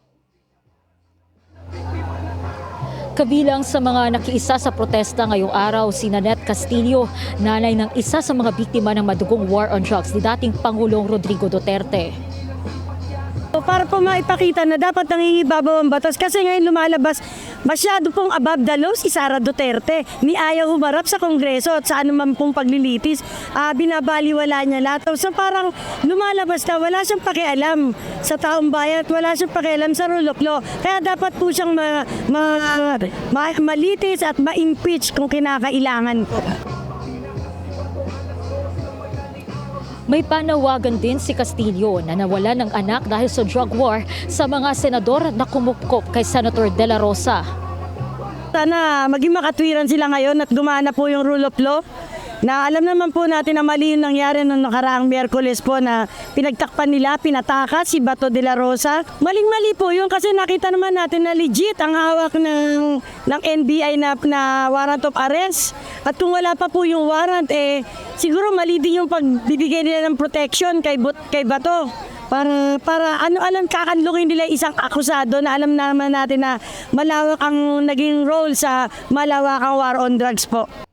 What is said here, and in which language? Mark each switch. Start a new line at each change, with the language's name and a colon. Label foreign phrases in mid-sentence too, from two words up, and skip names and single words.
Filipino: Kabilang sa mga nakiisa sa protesta ngayong araw si Nanette Castillo, nanay ng isa sa mga biktima ng madugong
English: war on drugs
Filipino: ni dating Pangulong Rodrigo Duterte. Para po maipakita na dapat nangingibabaw ang batas kasi ngayon lumalabas Masyado pong
English: above the law
Filipino: si Sara Duterte. Ni ayaw humarap sa Kongreso at sa anuman pong paglilitis. Binabaliwala niya lahat. So parang lumalabas na wala siyang pakialam sa taong bayan at wala siyang pakialam sa
English: rule of law.
Filipino: Kaya dapat po siyang malitis at ma-impeach kung kinakailangan po. May panawagan din si Castillo na nawala ng anak dahil sa
English: drug war
Filipino: sa mga senador na kumukop kay Senator De La Rosa. Sana maging makatwiran sila ngayon at gumana po yung
English: rule of law.
Filipino: Na alam naman po natin na mali yung nangyari noong nakaraang Miyerkules po na pinagtakpan nila, pinatakas si Bato de la Rosa. Maling-mali po yun kasi nakita naman natin na legit ang hawak ng NBI na
English: warrant of arrest.
Filipino: At kung wala pa po yung warrant, siguro mali din yung pagbibigay nila ng protection kay Bato. Para alam kakanlungin nila isang akusado na alam naman natin na malawak ang naging role sa malawakang
English: war on drugs
Filipino: po.